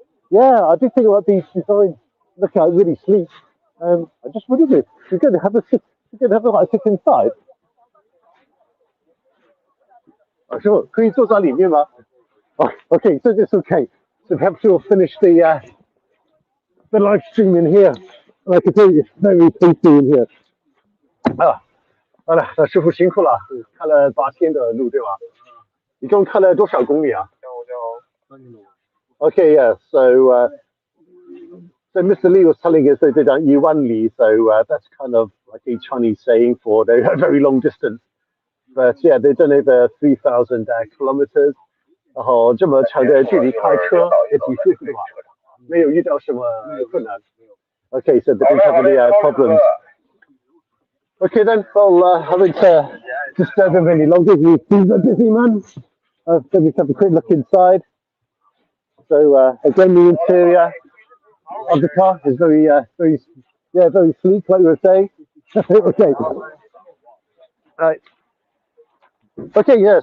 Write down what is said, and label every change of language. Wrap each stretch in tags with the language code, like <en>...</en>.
<en>Yeah, I do think about these designs. Look how really sleek. I just wondered if you're going to have a sit inside. Oh, sure. Can you talk about Oh, okay, so it's okay. So perhaps we'll finish the live stream in here. And I can tell you, it's very tasty in here.</en> <zh>好了，师傅辛苦了，开了8天的路，对吧？一共开了多少公里啊？</zh> <en>Okay, yeah. So Mr. Lee was telling us they did Yuan Li, so that's kind of like a Chinese saying for a very long distance. But yeah, they've done over 3,000 kilometers.</en> <zh>然后这么长的距离开车也挺舒服的吧？没有遇到什么困难。</zh> <en>Okay, so they didn't have any problems. Okay then, well, I haven't disturbed them any longer. He's a busy man. So we have a quick look inside. So again, the interior of the car is very sleek, like we were saying. Okay. Right. Okay, yeah.</en>